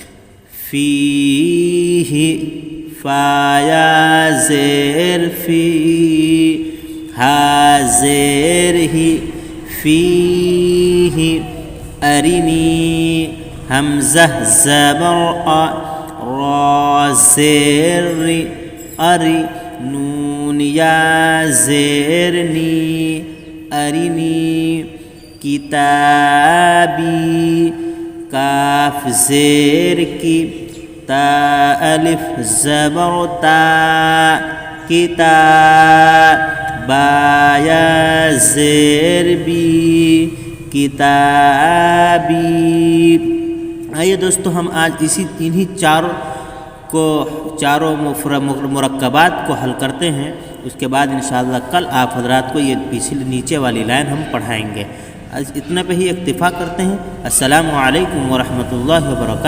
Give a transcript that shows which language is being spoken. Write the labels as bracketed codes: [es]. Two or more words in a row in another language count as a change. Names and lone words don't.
[ur] فیہ، فا یا زیر فی، ہا زیر ہی، فیہ، ارنی، حمزہ زبر آ، را زیر ری، اری، نون یا زیر نی، ارنی، کتابی، کاف زیر کی، تا الف زبر تا، کتاب، با یا زیر بی، کتابی۔ آئیے دوستو، ہم آج انہی چاروں مرکبات کو حل کرتے ہیں۔ اس کے بعد [ar] انشاءاللہ [ur] کل آپ حضرات کو یہ نیچے والی لائن ہم پڑھائیں گے۔ اتنا پہ ہی اکتفا کرتے ہیں۔ [ar] السلام علیکم ورحمۃ اللہ وبرکاتہ۔